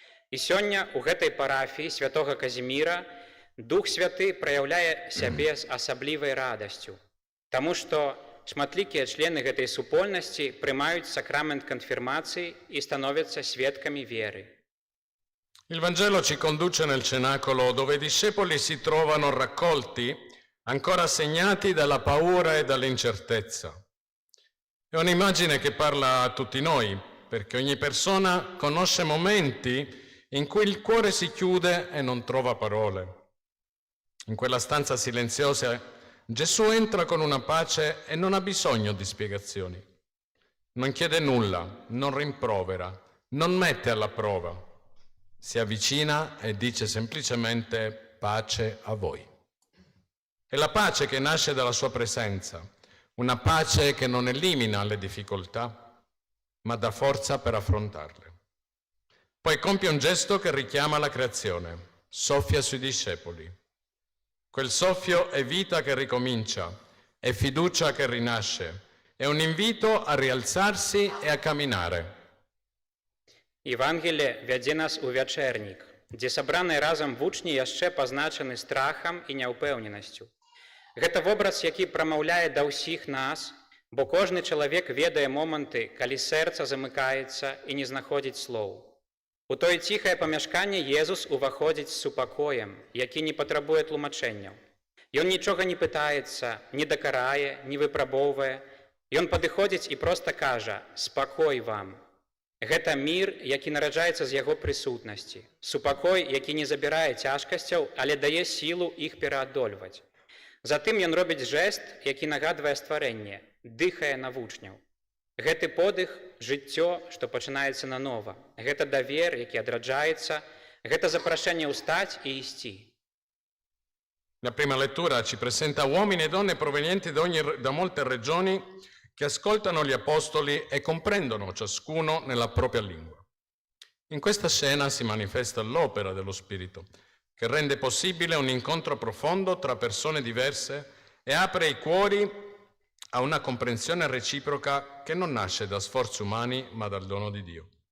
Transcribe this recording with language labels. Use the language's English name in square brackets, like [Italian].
[Belarusian] І сёння ў гэтай парафіі святога Казіміра Дух Святы праяўляе сябе з асаблівай радасцю, таму што шматлікія члены гэтай супольнасці прымаюць сакрамент канфірмацыі і становяцца сведкамі веры. [Italian] Il Vangelo ci conduce nel cenacolo dove i discepoli si trovano raccolti, ancora segnati dalla paura e dall'incertezza. È un'immagine che parla a tutti noi, perché ogni persona conosce momenti in cui il cuore si chiude e non trova parole. In quella stanza silenziosa Gesù entra con una pace e non ha bisogno di spiegazioni. Non chiede nulla, non rimprovera, non mette alla prova. Si avvicina e dice semplicemente pace a voi. È la pace che nasce dalla sua presenza, una pace che non elimina le difficoltà, ma dà forza per affrontarle. Poi compie un gesto che richiama la creazione, soffia sui discepoli. Quel soffio è vita che ricomincia, è fiducia che rinasce, è un invito a rialzarsi e a camminare. [Belarusian] Евангелие вядзе нас у вячэрнік, дзе сабраныя разам вучні яшчэ пазначаны страхам і няўпэўненасцю. Гэта вобраз, які прамаўляе да ўсіх нас, бо кожны чалавек ведае моманты, калі сэрца замыкаецца і не знаходзіць слоў. У тое ціхае памяшканне Езус уваходзіць з супакоем, які не патрабуе тлумачэнняў. Ён нічога не пытаецца, не дакарае, не выпрабоўвае. Ён падыходзіць і проста кажа: «Спакой вам». Гэта мір, які нараджаецца з яго прысутнасці. Супакой, які не забірае цяжкасцяў, але дае сілу іх пераадольваць. Затым ён робіць жэст, які нагадвае стварэнне, дыхае на вучняў. Гэты подых – жыццё, што пачынаецца нанова. Гэта давер, які адраджаецца. Гэта запрашэнне ўстаць і ісці. [Italian] La prima lettura ci presenta uomini e donne provenienti da molte regioni che ascoltano gli apostoli e comprendono ciascuno nella propria lingua. In questa scena si manifesta l'opera dello Spirito, che rende possibile un incontro profondo tra persone diverse e apre i cuori a una comprensione reciproca che non nasce da sforzi umani ma dal dono di Dio.